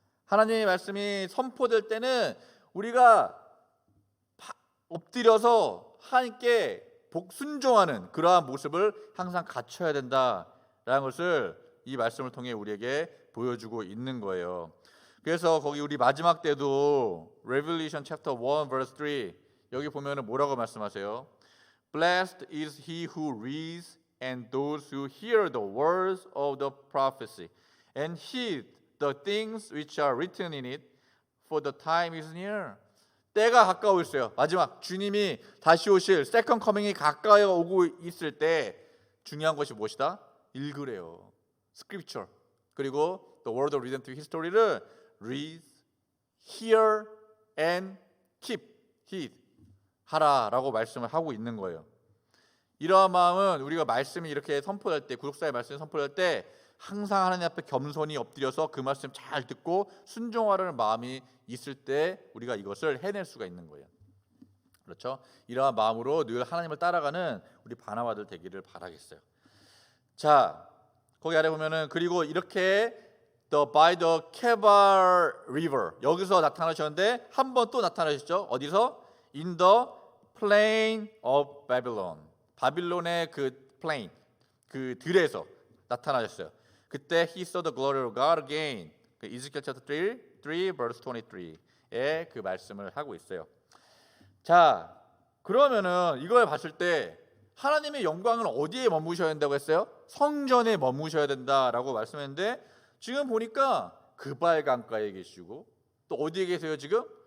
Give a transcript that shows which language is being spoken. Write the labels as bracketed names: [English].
[Korean] 하나님의 말씀이 선포될 때는 우리가 엎드려서 하나님께 순종하는 그러한 모습을 항상 갖춰야 된다라는 것을 이 말씀을 통해 우리에게 보여주고 있는 거예요. 그래서 거기 우리 마지막 때도 Revelation chapter 1 verse 3 여기 보면은 뭐라고 말씀하세요? [English] Blessed is he who reads and those who hear the words of the prophecy and heed the things which are written in it, for the time is near. [Korean] 때가 가까워 있어요. 마지막 주님이 다시 오실 세컨 커밍이 가까이 오고 있을 때 중요한 것이 무엇이다? 읽으래요. 스크립처. 그리고 [English] the word of redemptive history를 read, hear and keep, heed [Korean] 하라라고 말씀을 하고 있는 거예요. 이러한 마음은 우리가 말씀이 이렇게 선포될 때, 구속사의 말씀이 선포될 때 항상 하나님 앞에 겸손히 엎드려서 그 말씀 잘 듣고 순종하려는 마음이 있을 때 우리가 이것을 해낼 수가 있는 거예요. 그렇죠? 이러한 마음으로 늘 하나님을 따라가는 우리 바나바들 되기를 바라겠어요. 자, 거기 아래 보면은 그리고 이렇게 [English] by the Kebar River [Korean] 여기서 나타나셨는데 한 번 또 나타나셨죠? [English] 어디서? In the plain of Babylon. [Korean] 바빌론의 그 plain, 그 들에서 나타나셨어요. [English] 그때 he saw the glory of God again. [Korean] 그 이스겔 chapter 3 verse 23에 그 말씀을 하고 있어요. 자, 그러면은 이걸 봤을 때 하나님의 영광은 어디에 머무셔야 된다고 했어요? 성전에 머무셔야 된다라고 말씀했는데 지금 보니까 그발 강가에 계시고 또 어디에 계세요 지금?